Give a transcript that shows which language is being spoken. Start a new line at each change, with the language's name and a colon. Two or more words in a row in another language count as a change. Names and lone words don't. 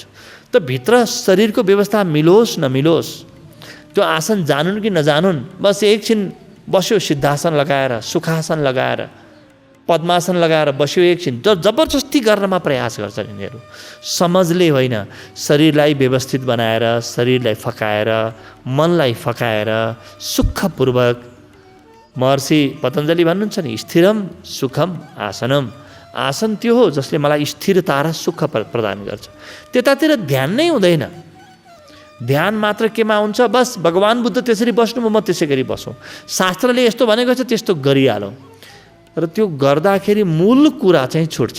Nepali: त भित्र शरीरको व्यवस्था मिलोस् नमिलोस्, त्यो आसन जानुन् कि नजानुन्, बस एकछिन बस्यो सिद्धासन लगाएर, सुखासन लगाएर, पद्मासन लगाएर बस्यो एकछिन, जबरजस्ती गर्नमा प्रयास गर्छन् यिनीहरू। समझले होइन, शरीरलाई व्यवस्थित बनाएर, शरीरलाई फकाएर, मनलाई फकाएर सुखपूर्वक। महर्षि पतञ्जलि भन्नुहुन्छ नि,
Sanskrit: स्थिरम सुखम आसनम।
Nepali: आसन त्यो हो जसले मलाई स्थिरता र सुख प्रदान गर्छ। त्यतातिर ध्यान नै हुँदैन। ध्यान मात्र केमा हुन्छ, बस भगवान बुद्ध त्यसरी बस्नु म त्यसै गरी बसौँ, शास्त्रले यस्तो भनेको छ त्यस्तो गरिहालौँ। र त्यो गर्दाखेरि मूल कुरा चाहिँ छुट्छ।